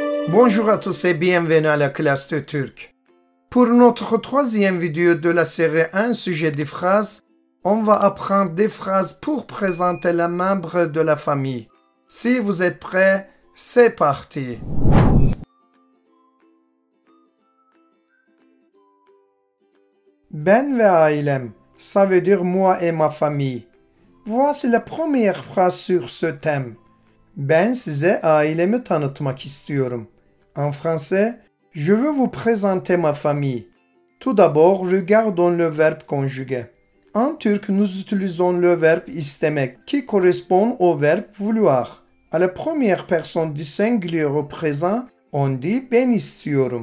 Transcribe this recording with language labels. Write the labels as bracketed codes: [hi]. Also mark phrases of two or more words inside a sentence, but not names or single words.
[fr] Bonjour à tous et bienvenue à la classe de turc. Pour notre troisième vidéo de la série 1 sujet des phrases, on va apprendre des phrases pour présenter les membres de la famille. Si vous êtes prêts, c'est parti. [tr] Ben ve ailem, [fr] ça veut dire moi et ma famille. Voici la première phrase sur ce thème. [tr] Ben size ailemi tanıtmak istiyorum. [fr] En français, je veux vous présenter ma famille. Tout d'abord, regardons le verbe conjugué. En turc, nous utilisons le verbe istemek qui correspond au verbe vouloir. À la première personne du singulier au présent, on dit [tr] ben istiyorum.